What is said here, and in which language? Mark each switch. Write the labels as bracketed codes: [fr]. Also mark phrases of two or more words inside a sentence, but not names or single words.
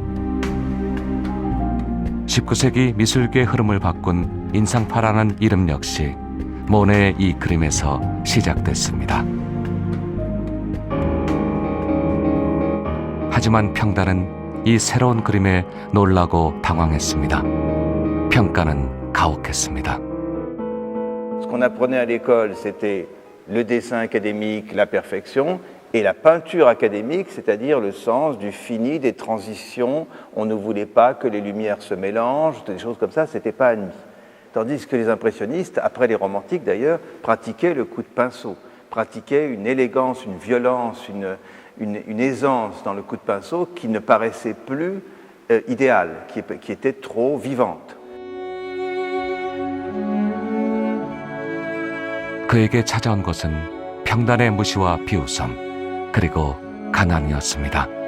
[ko] 19세기 미술계의 흐름을 바꾼 인상파라는 이름 역시 모네의 이 그림에서 시작됐습니다. 하지만 평단은 이 새로운 그림에 놀라고 당황했습니다. 평가는 가혹했습니다. [fr] Ce qu'on apprenait à l'école, c'était le dessin académique, la perfection, et la peinture académique, c'est-à-dire le sens du fini, des transitions. On ne voulait pas que les lumières se mélangent, des choses comme ça, c'était pas admis. Tandis que les impressionnistes, après les romantiques d'ailleurs, pratiquaient le coup de pinceau, pratiquaient une élégance, une violence, une aisance dans le coup de pinceau qui ne paraissait plus idéale, qui était trop vivante. [ko] 그에게 찾아온 것은 평단의 무시와 비웃음, 그리고 가난이었습니다.